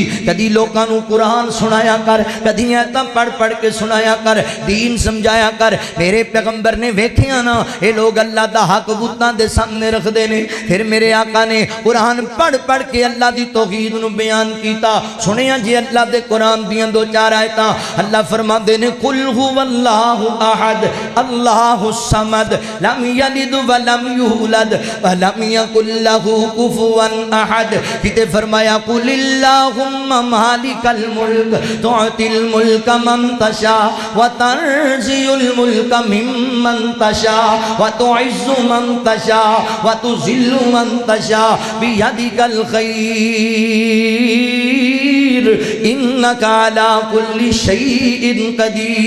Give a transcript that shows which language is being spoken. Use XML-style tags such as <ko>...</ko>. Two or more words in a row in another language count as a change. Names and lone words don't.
<pa>کدی لوکاں نوں قرآن سنایا کر کدی آیتاں پڑھ پڑھ کے سنایا کر دین سمجھایا کر. میرے پیغمبر نے ویکھیا نا یہ لوگ اللہ دا حق بتاں دے سامنے رکھدے نے. فیر میرے آقا نے قرآن پڑھ پڑھ کے اللہ دی توحید نوں بیان کیتا. سنیا جی اللہ دے قرآن دیاں دو چار آیتاں اللہ فرماندے نے</pa> <ar>قل هو الله أحد الله الصمد لم يلد و لم يولد و لم يكن له كفوا أحد.</ar> <pa>کتے فرمایا</pa> <ar>قل اللهم مالك الملك تؤتي الملك من تشاء و تنزع الملك ممن تشاء و تعز من تشاء و تذل من تشاء بيدك الخير إنك على كل شيء قدير.</ar>